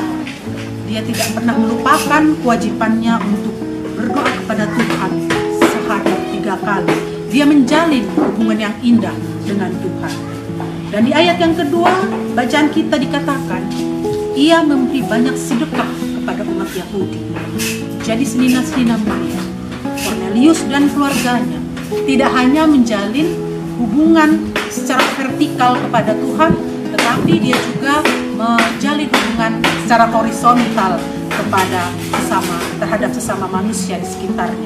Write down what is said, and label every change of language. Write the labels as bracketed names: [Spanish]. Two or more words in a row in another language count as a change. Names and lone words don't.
[Indonesian] Dia tidak pernah melupakan kewajibannya untuk berdoa kepada Tuhan sehari 3 kali. Dia menjalin hubungan yang indah dengan Tuhan. Dan di ayat yang kedua, bacaan kita dikatakan, ia memberi banyak sedekah kepada umat Yahudi. Jadi senina-senina Moria, Cornelius dan keluarganya tidak hanya menjalin hubungan secara vertikal kepada Tuhan, tetapi dia juga menjalin hubungan secara horizontal terhadap sesama manusia di sekitarnya.